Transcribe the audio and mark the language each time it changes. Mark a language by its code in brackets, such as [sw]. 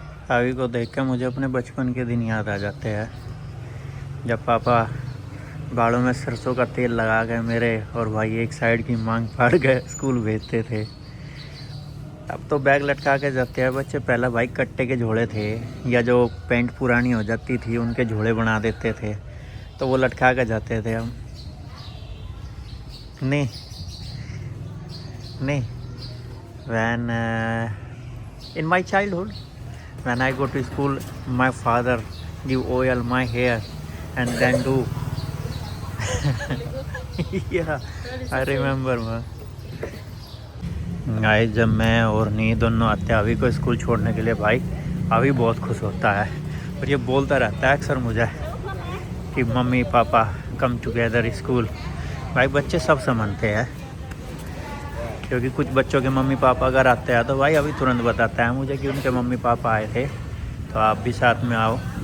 [hi] अभी को देख कर मुझे अपने बचपन के दिन याद आ जाते हैं, जब पापा बालों में सरसों का तेल लगा के मेरे और भाई एक साइड की मांग फाड़ के स्कूल भेजते थे। अब तो बैग लटका के जाते हैं बच्चे। पहला भाई कट्टे के झोले थे या जो पैंट पुरानी हो जाती थी उनके झोले बना देते थे तो वो लटका के जाते थे हम। नहीं नहीं [en] when in my childhood when I go to school my father give oil my hair and then do yeah I remember man। [hi] Guys जब मैं और नी दोनों आते हैं अभी को स्कूल छोड़ने के लिए, भाई अभी बहुत खुश होता है और ये बोलता रहता है अक्सर मुझे कि mummy papa [en] Come together school. [hi] भाई बच्चे सब समझते हैं क्योंकि कुछ बच्चों के मम्मी पापा अगर आते हैं तो भाई अभी तुरंत बताता है मुझे कि उनके मम्मी पापा आए थे तो आप भी साथ में आओ।